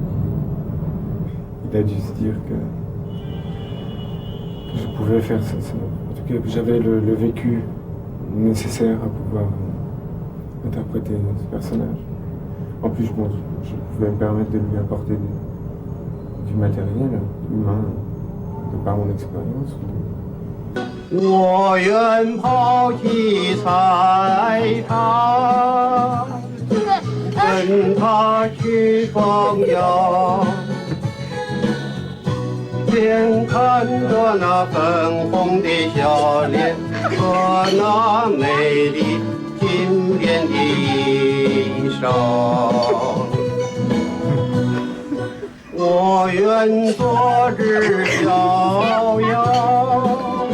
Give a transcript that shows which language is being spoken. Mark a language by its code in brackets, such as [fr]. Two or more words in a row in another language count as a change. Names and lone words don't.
[fr] Il a dû se dire que je pouvais faire ça. En tout cas, j'avais le vécu nécessaire à pouvoir interpréter ce personnage. En plus, je pouvais me permettre de lui apporter du matériel humain de par mon expérience. [zh] 我愿抛弃彩霞，跟他去风摇，眼看着那粉红的笑脸和那美丽金边的衣裳，我愿做只小羊。